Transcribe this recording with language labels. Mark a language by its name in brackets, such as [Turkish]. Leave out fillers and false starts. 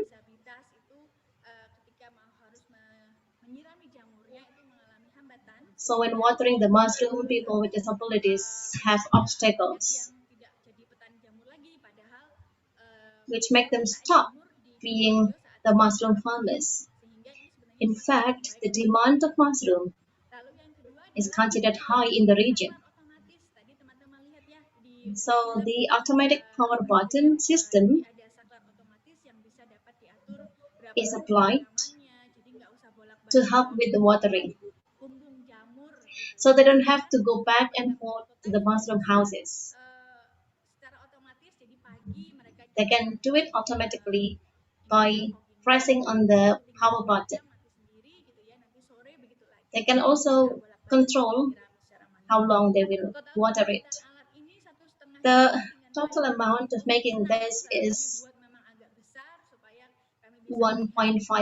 [Indonesian] disabilitas itu ketika harus menyirami jamurnya itu mengalami hambatan [English] So when watering the mushroom, people with disabilities have obstacles [Indonesian] yang tidak jadi petani jamur lagi padahal [English] which make them stop being the mushroom farmers. [Indonesian] sehingga ini sebenarnya [English] In fact, the demand of mushroom [Indonesian] lalu yang kedua [English] is considered high in the region. [Indonesian] otomatis tadi teman-teman lihat ya di [English] So the automatic power button system [Indonesian] ada saklar otomatis yang bisa dapat diatur berapa [English] is applied [Indonesian] siramannya, jadi nggak usah bolak-balik [English] to help with the watering. [Indonesian] bumbung jamur gitu. [English] So they don't have to go back and forth to the mushroom houses. [Indonesian] Secara otomatis jadi pagi mereka [English] They can do it automatically by pressing on the power button. [Indonesian] mati sendiri gitu ya, nanti sore begitu lagi [English] They can also control [Indonesian] secara manual. [English] how long they will water it. [Indonesian] Alat ini 1,5 [English] The total amount of making this is [Indonesian] buat memang agak besar supaya kami bisa